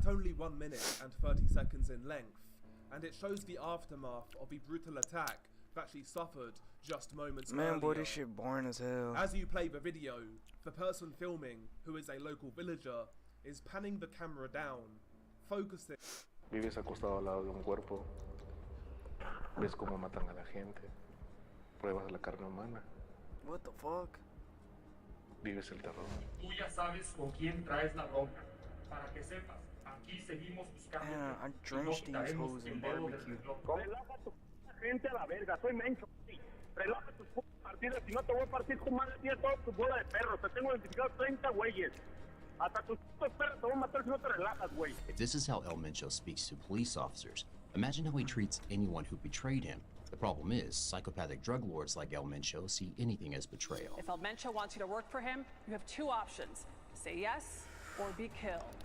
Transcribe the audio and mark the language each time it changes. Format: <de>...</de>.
<en>at only 1 minute and 30 seconds in length, and it shows the aftermath of the brutal attack that she suffered just moments earlier. Man, boy, this shit boring as hell. As you play the video, the person filming, who is a local villager, is panning the camera down, focusing.</en> <es>Vives acostado al lado de un cuerpo, ves cómo matan a la gente, pruebas la carne humana,</es> <en>What the fuck?</en> <es>vives el terror. Tú ya sabes con quién traes la bronca. Para que sepas, aquí seguimos buscando.</es> <en>Man, I drenched these hoes in barbecue.</en> <es>Relaja tu gente a la verga, soy mencho. Relaja tus partidas, si no te voy a partir tu madre, tienes toda tu bola de perros. Te tengo identificado 30 güeyes. Hasta tus perros te voy a matar si no te relajas, güey.</es> <en>If this is how El Mencho speaks to police officers, imagine how he treats anyone who betrayed him. The problem is, psychopathic drug lords like El Mencho see anything as betrayal. If El Mencho wants you to work for him, you have 2 options. Say yes or be killed.</en>